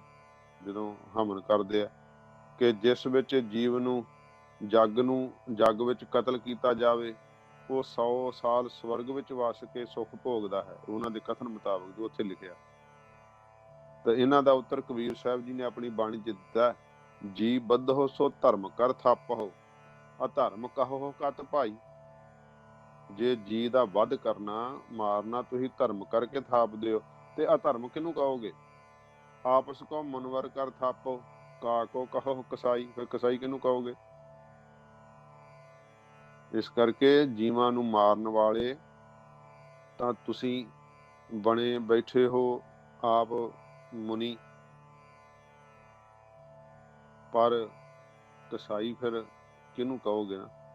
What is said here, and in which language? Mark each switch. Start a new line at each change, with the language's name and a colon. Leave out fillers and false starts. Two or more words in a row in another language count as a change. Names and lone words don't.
Punjabi: ਜਦੋਂ ਹਮਨ ਕਰਦੇ ਆ ਕਿ ਜਿਸ ਵਿੱਚ ਜੀਵ ਨੂੰ ਜੱਗ ਵਿੱਚ ਕਤਲ ਕੀਤਾ ਜਾਵੇ, ਉਹ 100 ਸਾਲ ਸਵਰਗ ਵਿੱਚ ਵਸ ਕੇ ਸੁੱਖ ਭੋਗਦਾ ਹੈ, ਉਹਨਾਂ ਦੇ ਕਥਨ ਮੁਤਾਬਕ ਜੋ ਉੱਥੇ ਲਿਖਿਆ। ਤਾਂ ਇਹਨਾਂ ਦਾ ਉੱਤਰ ਕਬੀਰ ਸਾਹਿਬ ਜੀ ਨੇ ਆਪਣੀ ਬਾਣੀ 'ਚ ਦਿੱਤਾ।
Hindi: जी बद्धो सो धर्म कर थापहो, अधर्म कहो कत भाई।
Punjabi: ਜੇ ਜੀ ਦਾ ਵੱਧ ਕਰਨਾ ਮਾਰਨਾ ਤੁਸੀਂ ਧਰਮ ਕਰਕੇ ਥਾਪਦੇ ਹੋ ਤੇ ਅਧਰਮ ਕਿਹਨੂੰ ਕਹੋਗੇ।
Hindi: आपस को मुनवर कर थापो, का को कहो कसाई,
Punjabi: ਫਿਰ ਕਸਾਈ ਕਿਹਨੂੰ ਕਹੋਗੇ। ਇਸ ਕਰਕੇ ਜੀਵਾਂ ਨੂੰ ਮਾਰਨ ਵਾਲੇ ਤਾਂ ਤੁਸੀਂ ਬਣੇ ਬੈਠੇ ਹੋ ਆਪ ਮੁਨੀ, ਪਰ ਕਸਾਈ ਫਿਰ ਕਿਹਨੂੰ ਕਹੋਗੇ ਨਾ।